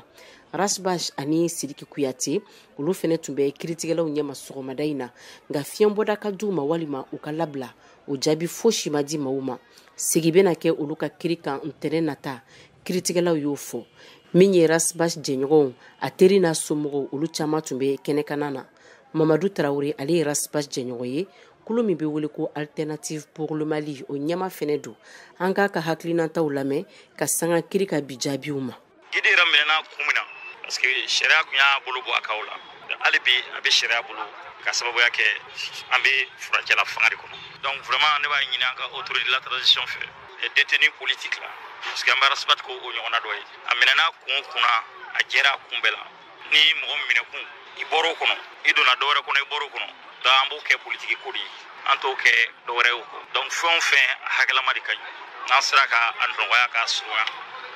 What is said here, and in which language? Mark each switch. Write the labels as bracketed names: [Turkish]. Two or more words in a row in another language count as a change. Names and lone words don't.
[Bambara] Rasbach ani Sidiki Kuyate olu fɛnɛ tun bɛ kiritigɛlaw ɲɛma sɔgɔmada in na nka fiɲɛbɔda ka d'u ma walima u ka labila o jaabi fosi ma di maaw ma. Segi bɛna kɛ olu ka kiri kan ntɛnɛn nata kiritigɛlaw y'o fɔ. Min ye Rasbach jɛɲɔgɔnw a teri n'a somɔgɔw olu caman tun bɛ kɛnɛkana na. Mamadou Traoré ale ye Rasbach jɛɲɔgɔn ye kulu min bɛ wele ko Alternative pour le Mali o ɲɛma fɛnɛ don. An k'a ka hakilinataw lamɛn ka sanga kiri ka bi jaabiw ma. Gide yɛrɛ minɛna kun min na [French] parce que [Bambara] sariya kun y'a bolo bɔ a kaw la hali bi a bɛ sariya bolo ka sababuya kɛ an bɛ furancɛla fanga de kɔnɔ. [French] Donc vraiment [Bambara] ne b'a ɲini an ka [French] autorité de la transition [Bambara] fɛ [French] les détenus politiques là parce que [Bambara] an bɛ Rasbach ko o ɲɔgɔnna dɔ ye a minɛna kun kunna a jɛra a kun bɛɛ la ni mɔgɔ minɛ kun i bɔr'o kɔnɔ i donna dɔwɛrɛ kɔnɔ i bɔr'o kɔnɔ donc an b'o kɛ politique ko de ye an t'o kɛ dɔwɛrɛ ye o kɔ donc fɛn o fɛn a hakilama de ka ɲi n'an sera ka a nɔgɔya k'a surunya a